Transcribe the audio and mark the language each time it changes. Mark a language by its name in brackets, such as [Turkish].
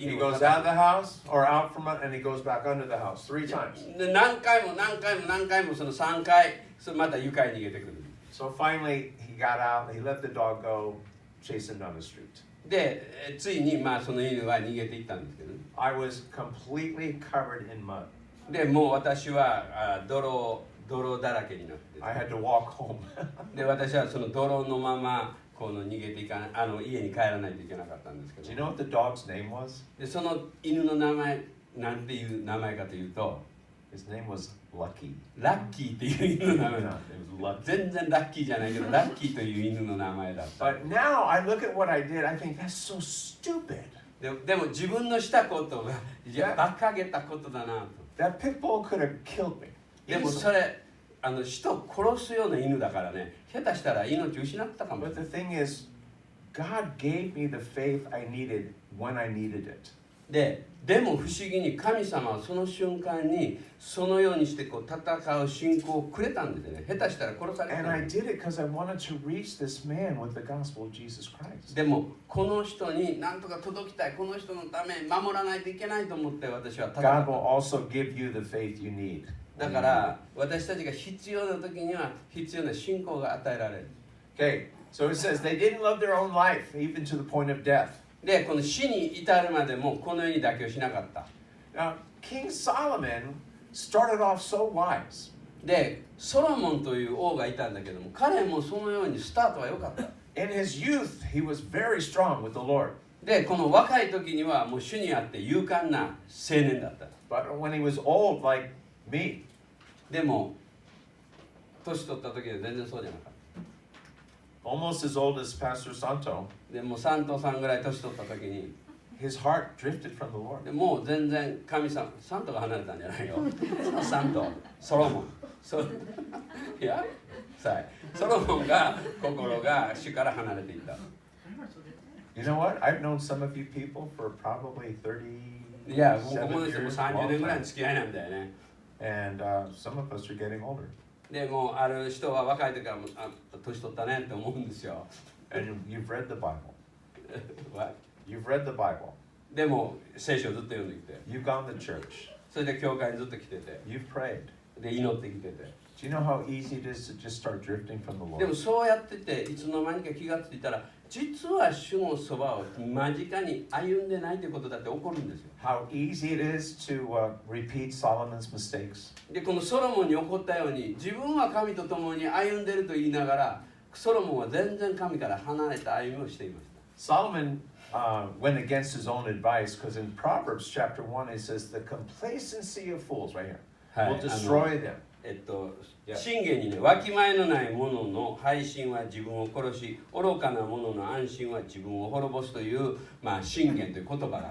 [English] He [Japanese] 犬を [English] goes [Japanese] 叩 [English] out of the house, or out from, and he goes baくunder the house 3 times. [Japanese] で何回もその3回また床に逃げてくる [English] So finally, he got out. He let the dog go, chasing down the street. [Japanese] でついにその犬は逃げていったんですけど、ね、 [English] I was completely covered in mud. [Japanese] でもう私は泥だらけになって [English] I had to walk home. [Japanese] で私はその泥のままこの逃げていかない家に帰らないといけなかったんですけ [English] Do you [Japanese] ど [English] know what the dog's name was? [Japanese] でその犬の名前なんていう名前かというと [English] His name was Lucky. [Japanese] ラッキーっていう犬の名前 [English] It was Lucky. [Japanese] 全然ラッキーじゃないけどラッキーという犬の名前だった [English] But now I look at what I did, I think that's so stupid. [Japanese] でも自分のしたことがいや馬鹿げたことだなと [English] That pit bull could have killed me. [Japanese] でも [English] easily. [Japanese] それ人を殺すような犬だからね下手したら命失ったかも [English] But the thing is, God gave me the faith I needed when I needed it. [Japanese] でも不思議に神様はその瞬間にそのようにしてこう戦う信仰をくれたんですよね下手したら殺された [English] And I did it because I wanted to reach this man with the gospel of Jesus Christ. [Japanese] でもこの人に何とか届きたいこの人のため守らないといけないと思って私は戦 [English] God [Japanese] っ [English] will [Japanese] た [English] also give you the faith you need. [Japanese] だから私たちが必要な時には必要な信仰が与えられる [English] Okay, so it says they didn't love their own life, even to the point of death. [Japanese] でこの死に至るまでもこの世に妥協しなかった [English] Now, King Solomon started off so wise. [Japanese] でソロモンという王がいたんだけども彼もそのようにスタートは良かった [English] In his youth, he was very strong with the Lord. [Japanese] でこの若い時にはもう主にあって勇敢な青年だった [English] But when he was old, like me, [Japanese] でも年取った時は全然そうじゃなかっ [English] almost as old as Pastor Santo, [Japanese] たでもうサントさんぐらい年取った時に [English] his heart drifted from the Lord. [Japanese] でもう全然神様サントが離れたんじゃないよサントソロモンいやソロモンが心が主から離れていった [English] You know what? I've known some of you people for probably [Japanese] いや [English] 37 [Japanese] 僕もですよもう [English] years. [Japanese] 30 [English] long [Japanese] 年ぐらい [English] time. [Japanese] の付き合いなんだよね [English] And some of us are getting older. [Japanese] でもうある人は若い時からもう年取ったねって思うんですよ [English] And you've read the Bible. What? You've read the Bible. [Japanese] でも聖書をずっと読んできて [English] You've gone to church. [Japanese] それで教会にずっと来てて [English] You've prayed. [Japanese] で祈ってきてて [English] Do you know how easy it is to just start drifting from the [Japanese] でも [English] Lord? [Japanese] そうやってていつの間にか気がついたら実は主のそばを間近に歩んでないということだって起こるんですよ [English] How easy it is to repeat Solomon's mistakes. [Japanese] でこのソロモンに起こったように自分は神と共に歩んでると言いながらソロモンは全然神から離れた歩みをしていました [English] Solomon went against his own advice because in Proverbs chapter 1 it says the complacency of fools, right here, [Japanese] はい [English] will destroy them. [Japanese] 信玄にね、わきまえのない者の背信は自分を殺し、愚かな者の安心は自分を滅ぼすという、信玄という言葉があ